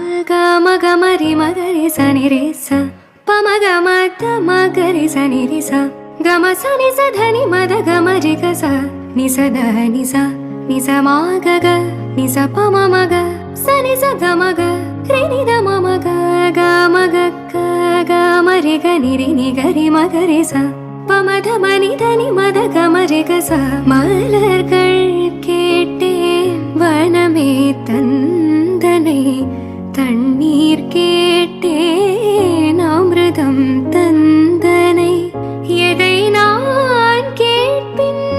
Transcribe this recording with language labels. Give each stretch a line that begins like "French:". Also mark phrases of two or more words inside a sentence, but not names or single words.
Tamil: గమ గమరి మగరి సని రే స పమ గమ తమ గరి సని రి స గమ సని స ధని మద గమ రి గ స ని స ధ ని స ని స మా గ గ ని స ప మ మ గ స ని స గ మ గ రి ని ద మ మ గ గ మ గ క గ మ రి గ ని రి ని గ రి మ గ రి స ப ம த ம நி த நி ம த க ம ரி க ச மலர்கள் கேட்டேன் வனமே தந்தனை தண்ணீர் கேட்டேன் அமிர்தம் தந்தனை எதை நான் கேட்பின்